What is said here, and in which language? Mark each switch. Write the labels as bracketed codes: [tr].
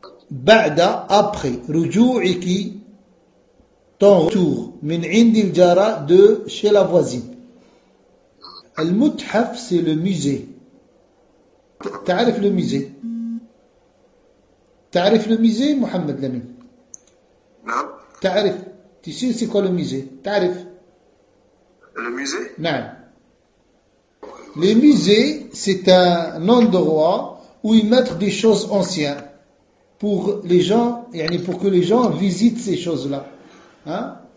[ar] بعد [fr] après [ar] رجوعك [fr] ton retour [ar] من عند الجارة [fr] de chez la voisine. المتحف c'est le musée. [ar] تعرف الميزي؟ تعرف الميزي محمد لمين؟ نعم تعرف تسير سيكو الميزي؟ تعرف الميزي؟ [fr] نعم الميزي c'est un endroit où ils mettent des choses anciennes pour les gens يعني pour que les gens visitent ces choses là hein؟